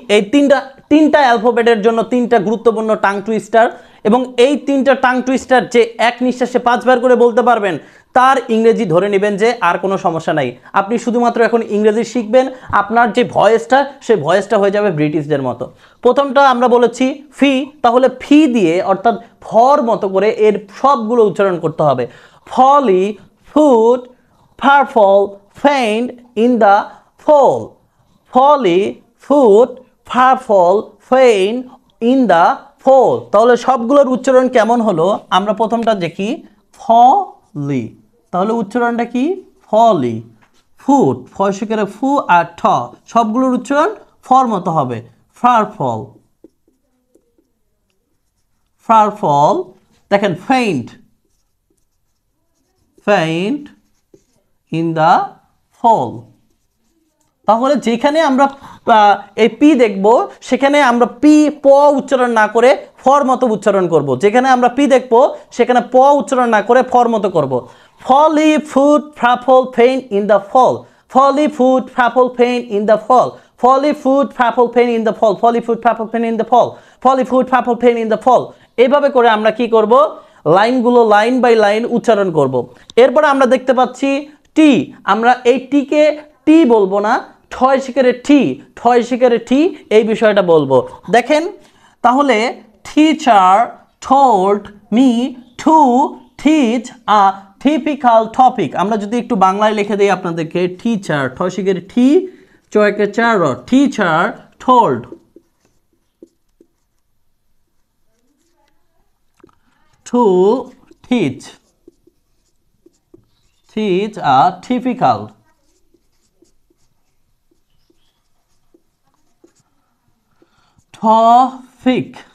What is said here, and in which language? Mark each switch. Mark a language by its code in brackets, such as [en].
[bn] এই তিনটা অ্যালফাবেটের জন্য তিনটা গুরুত্বপূর্ণ টাং টুইস্টার, এবং এই তিনটা টাং টুইস্টার যে এক নিঃশ্বাসে 5 বার করে বলতে পারবেন, তার ইংরেজি ধরে নেবেন যে আর কোনো সমস্যা নাই। আপনি শুধুমাত্র এখন ইংরেজি শিখবেন, আপনার যে ভয়েসটা সেই ভয়েসটা হয়ে যাবে ব্রিটিশদের মতো। প্রথমটা আমরা বলেছি ফি, তাহলে ফি দিয়ে অর্থাৎ ফর মতো করে এর সবগুলো উচ্চারণ করতে হবে। [en] Folly, foot, purple, faint in the fall. Folly, foot, purple, faint in the fall. [bn] তাহলে সবগুলোর উচ্চারণ কেমন হলো আমরা প্রথমটা দেখি, ফলি। তাহলে উচ্চারণটা কি, ফলি। ফুট, ফয়সিকারে ফু আর ঠ, সবগুলোর উচ্চারণ ফর মতো হবে। [en] Purple, purple. [bn] দেখেন [en] faint, faint in the fall। [bn] তাহলে যেখানে আমরা এই পি দেখব সেখানে আমরা পি প উচ্চারণ না করে ফর মতো উচ্চারণ করব। যেখানে আমরা পি দেখব সেখানে প উচ্চারণ না করে ফর মতো করব। [en] Folly, foot, purple, faint in the fall. Folly, foot, purple, faint in the fall. Folly, foot, purple, faint in the fall. Folly, foot, purple, faint in the fall. Folly, foot, purple, faint in the fall. [bn] এইভাবে করে আমরা কি করব, লাইনগুলো লাইন বাই লাইন উচ্চারণ করব। এরপরে আমরা দেখতে পাচ্ছি টি। আমরা এই টিকে টি বলবো না, ঠয় শিকারে টি, ঠয় শিকারে টি, এই বিষয়টা বলবো। দেখেন তাহলে [en] Teacher told me to teach a typical topic। [bn] আমরা যদি একটু বাংলায় লিখে দেই আপনাদেরকে, টিচার, ঠয় শিকারে টি, চয়কে চার, teacher [en] told to teach a typical topic।